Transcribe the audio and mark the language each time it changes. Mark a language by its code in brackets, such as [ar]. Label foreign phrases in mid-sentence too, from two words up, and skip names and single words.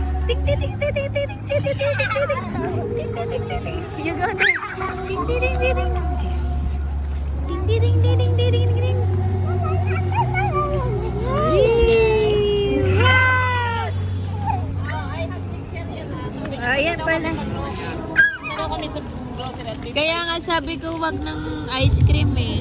[en] Ding, ding, ding, ding, ding, ding, ding, ding, ding, ding, ding, ding, ding, ding, ding, ding. You go there. Ding, ding, ding, ding, ding. Yes. Ding, ding, ding, ding, ding, ding, ding, ding. Wee! [tl] Wow! Ayan pala. Kaya nga sabi ko wag ng ice cream eh.